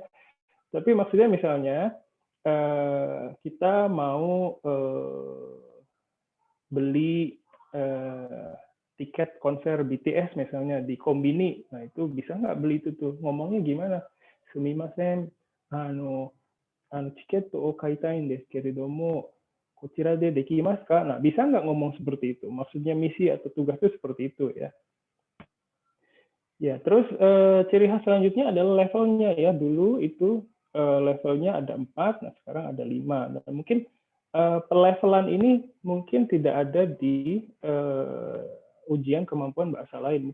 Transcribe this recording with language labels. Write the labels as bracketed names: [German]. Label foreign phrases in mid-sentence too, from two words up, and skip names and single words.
[Indonesian] Tapi maksudnya misalnya kita mau beli tiket konser BTS misalnya di Konbini, nah itu bisa nggak beli itu tuh, ngomongnya gimana? [Japanese] すみません、チケットを買いたいんですけれども、こちらでできますか? [Indonesian] Nah, bisa nggak ngomong seperti itu? Maksudnya misi atau tugas itu seperti itu ya. Ya, terus ciri khas selanjutnya adalah levelnya ya. Dulu itu levelnya ada 4, nah sekarang ada 5. Dan mungkin pelevelan ini mungkin tidak ada di ujian kemampuan bahasa lain.